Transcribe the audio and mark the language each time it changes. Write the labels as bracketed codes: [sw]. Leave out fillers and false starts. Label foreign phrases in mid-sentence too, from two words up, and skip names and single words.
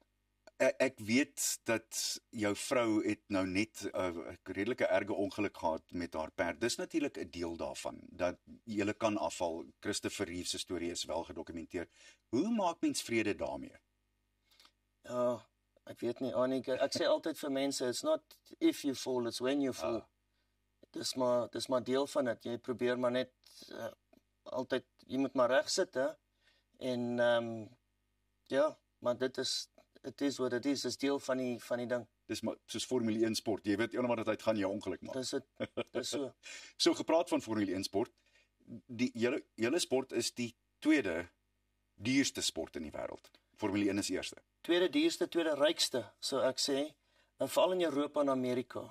[af] Ek weet dat jou vrou het nou net 'n redelike erge ongeluk gehad met haar perd. Dis natuurlik 'n deel daarvan dat jy kan afval. Christopher Reeve se storie is wel gedokumenteer. Hoe maak mens vrede daarmee? Ja, ek weet nie, Annie, ek sê altyd vir mense, [en] it's not if you fall, it's when you fall. [af] Dis maar deel van dit. Jy probeer maar net altyd, jy moet maar reg sit, hè? En ja, maar dit is [en] it is what it is. [af] Dis deel van die ding. Dis maar soos Formule 1 sport. Jy weet eendag wat dit uitgaan jou ongeluk maak. Dis so. So gepraat van Formule 1 sport, die julle sport is die tweede duurste sport in die wêreld. Formule 1 is eerste. Tweede duurste, tweede rykste, sou ek sê. En veral in Europa en Amerika.